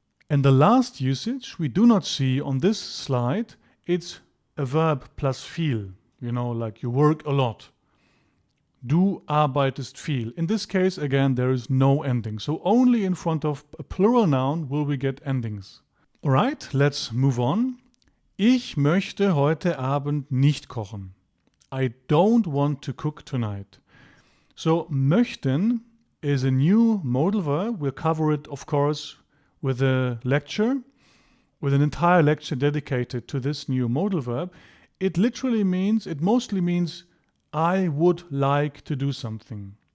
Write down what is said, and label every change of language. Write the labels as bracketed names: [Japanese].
[English] And the last usage we do not see on this slide. It's a verb plus viel, like you work a lot. [German] Du arbeitest viel. [English] In this case, again, there is no ending. So only in front of a plural noun will we get endings. Alright, let's move on. [German] Ich möchte heute Abend nicht kochen. [English] I don't want to cook tonight. So möchten is a new modal verb. We'll cover it, of course, with a lecture, with an entire lecture dedicated to this new modal verb. It mostly means I would like to do something.